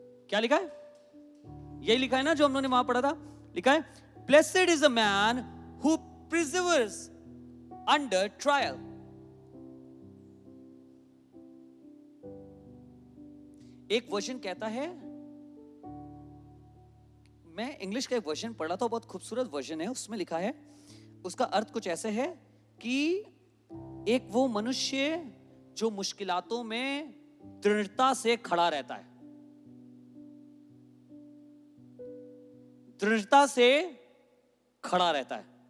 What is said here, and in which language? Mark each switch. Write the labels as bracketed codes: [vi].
[hi] क्या लिखा है, यही लिखा है ना जो हम लोगों ने वहां पढ़ा था. लिखा है [en] blessed is a man who perseveres under trial. [hi] एक वर्जन कहता है, मैं इंग्लिश का एक वर्जन पढ़ा था, बहुत खूबसूरत वर्जन है, उसमें लिखा है, उसका अर्थ कुछ ऐसे है कि एक वो मनुष्य जो मुश्किलातों में दृढ़ता से खड़ा रहता है, दृढ़ता से खड़ा रहता है.